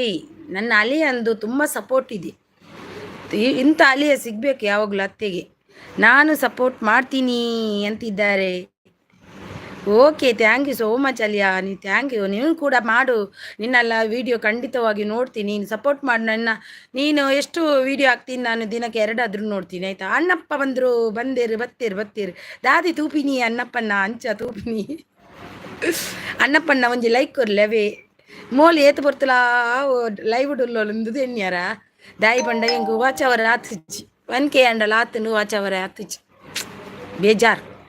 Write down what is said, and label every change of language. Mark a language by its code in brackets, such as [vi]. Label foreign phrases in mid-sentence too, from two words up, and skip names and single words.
[kn] ನನ್ನ ಅಲಿಯಂದು ತುಂಬ ಸಪೋರ್ಟ್ ಇದೆ. ಇಂಥ ಅಲಿಯ ಸಿಗಬೇಕು ಯಾವಾಗಲೂ ಅತ್ತೆಗೆ. ನಾನು ಸಪೋರ್ಟ್ ಮಾಡ್ತೀನಿ ಅಂತಿದ್ದಾರೆ. [en] OK, thank you so much ಅಲಿಯಾ. thank you. [kn] ನೀನು ಕೂಡ ಮಾಡು, ನಿನ್ನೆಲ್ಲ ವಿಡಿಯೋ ಖಂಡಿತವಾಗಿ ನೋಡ್ತೀನಿ. ನೀನು ಸಪೋರ್ಟ್ ಮಾಡಿ ನನ್ನ. ನೀನು ಎಷ್ಟು ವಿಡಿಯೋ ಹಾಕ್ತೀನಿ, ನಾನು ದಿನಕ್ಕೆ 2 ಆದರೂ ನೋಡ್ತೀನಿ ಆಯಿತಾ. ಅಣ್ಣಪ್ಪ ಬಂದರು, [tcy] ಬತ್ತೀರು ದಾದಿ ತೂಪಿನಿ ಅಣ್ಣಪ್ಪನ ಅಂಚ ತೂಪಿನಿ ಅಣ್ಣಪ್ಪನ ಒಂಜಿ ಲೈಕ್ ಕೊರ್ಲೆವೇ ಮೋಲಿ ಏತು ಬರ್ತಲ ಲೈವ್ ಡುಲ್ಲೊಂದು ಎನ್ಯಾರ ದಾಯಿ ಪಂಡ ಎಂಕು ವಾಚವರ ಆತಿಚ್ಚಿ 1K ಅಂಡಲ ಆತನು ವಾಚವರ ಆತಿಚ್ಚಿ ಬೇಜಾರ್.